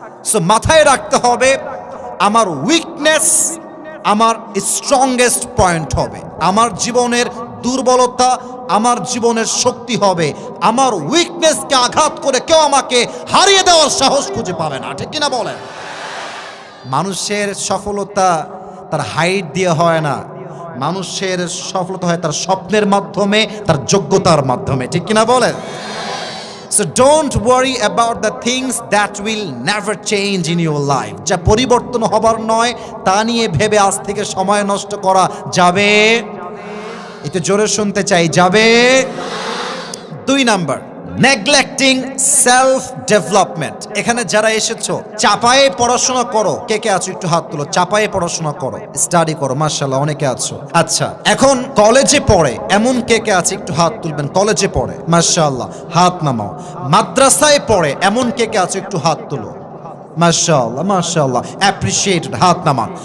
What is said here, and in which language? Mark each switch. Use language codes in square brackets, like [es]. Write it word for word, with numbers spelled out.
[bn] So মাথায় রাখতে হবে আমার উইকনেস আমার স্ট্রংগেস্ট পয়েন্ট হবে, আমার জীবনের দুর্বলতা আমার জীবনের শক্তি হবে, আমার উইকনেসকে আঘাত করে কেউ আমাকে হারিয়ে দেওয়ার সাহস খুঁজে পাবে না, ঠিক কিনা বলেন? মানুষের সফলতা তার হাইট দিয়ে হয় না, মানুষের সফলতা হয় তার স্বপ্নের মাধ্যমে, তার যোগ্যতার মাধ্যমে, ঠিক কিনা বলেন? [en] So don't worry about the things that will never change in your life. [bn] যা পরিবর্তন হবার নয় তা নিয়ে ভেবে আজ থেকে সময় নষ্ট করা যাবে? এটা জোরে শুনতে চাই, যাবে? দুই নাম্বার, [en] neglecting self development. [bn] এখানে যারা এসেছো, চাপায়ে পড়াশোনা করো, কে কে আছো একটু হাত তুলো। চাপায়ে পড়াশোনা করো, স্টাডি করো, মাশাআল্লাহ অনেকে আছো। আচ্ছা, এখন কলেজে পড়ে এমন কে কে আছে একটু হাত তুলবেন? কলেজে পড়ে, মাশাআল্লাহ, হাত নামাও। মাদ্রাসায় পড়ে এমন কে কে আছে একটু হাত তুলো, মাশাআল্লাহ মাশাআল্লাহ, অ্যাপ্রিশিয়েটেড, হাত নামান।